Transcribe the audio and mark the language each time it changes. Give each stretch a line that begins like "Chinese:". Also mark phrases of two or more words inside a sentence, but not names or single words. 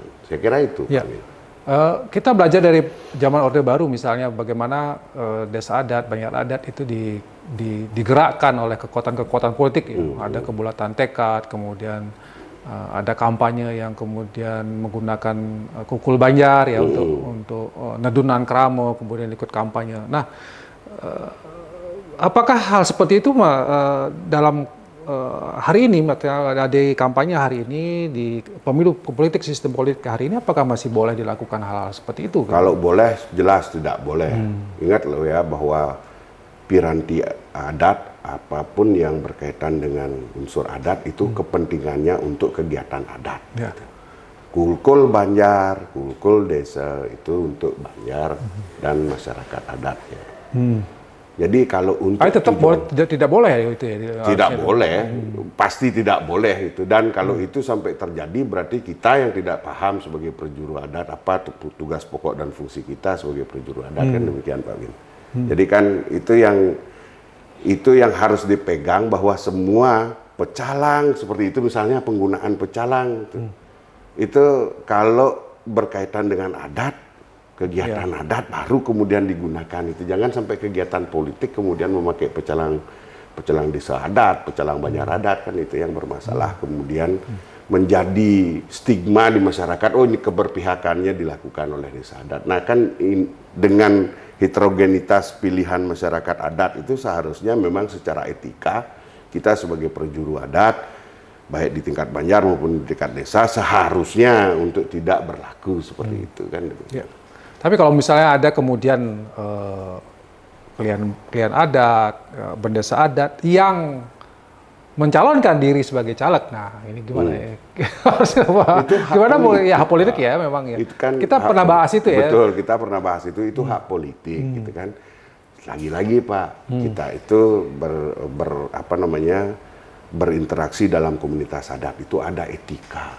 Indonesian: Saya kira itu. Ya. Kita belajar dari zaman Orde Baru misalnya bagaimana desa adat, banyak adat itu digerakkan oleh kekuatan-kekuatan politik. Ada kebulatan tekad, kemudian ada kampanye yang kemudian menggunakan kukul Banjar ya untuk
Balinese: nedunan kramo,
Indonesian: kemudian ikut kampanye. Nah, apakah hal seperti itu dalam hari ini, di kampanye hari ini, di pemilu politik, sistem politik hari ini, apakah masih boleh dilakukan hal-hal seperti itu? Kalau boleh, jelas tidak boleh. Ingat loh ya bahwa piranti adat apapun yang berkaitan dengan unsur adat itu kepentingannya untuk kegiatan adat. Ya. Kulkul Banjar, kulkul desa itu untuk Banjar dan masyarakat adatnya. Jadi kalau untuk tetap tidak boleh ya itu ya? Tidak boleh, pasti tidak boleh itu. Dan kalau itu sampai terjadi berarti kita yang tidak paham sebagai perjuru adat apa tugas pokok dan fungsi kita sebagai perjuru adat kan demikian Pak Win. Jadi kan itu yang harus dipegang bahwa semua pecalang seperti itu misalnya penggunaan pecalang itu kalau berkaitan dengan adat, kegiatan adat baru kemudian digunakan itu. Jangan sampai kegiatan politik kemudian memakai pecalang desa adat, pecalang Banjar adat kan itu yang bermasalah. Kemudian menjadi stigma di masyarakat, oh ini keberpihakannya dilakukan oleh desa adat. Nah kan dengan heterogenitas pilihan masyarakat adat itu seharusnya memang secara etika kita sebagai perjuru adat, baik di tingkat Banjar maupun di tingkat desa, seharusnya untuk tidak berlaku seperti itu kan. Ya. Tapi kalau misalnya ada kemudian klien adat, bendesa adat yang mencalonkan diri sebagai caleg, nah ini gimana ya? Itu gimana politik, ya, hak politik ya memang ya. Itu kan kita pernah bahas itu ya. Betul, kita pernah bahas itu hak politik gitu kan. Lagi-lagi Pak, kita itu berinteraksi dalam komunitas adat itu ada etika.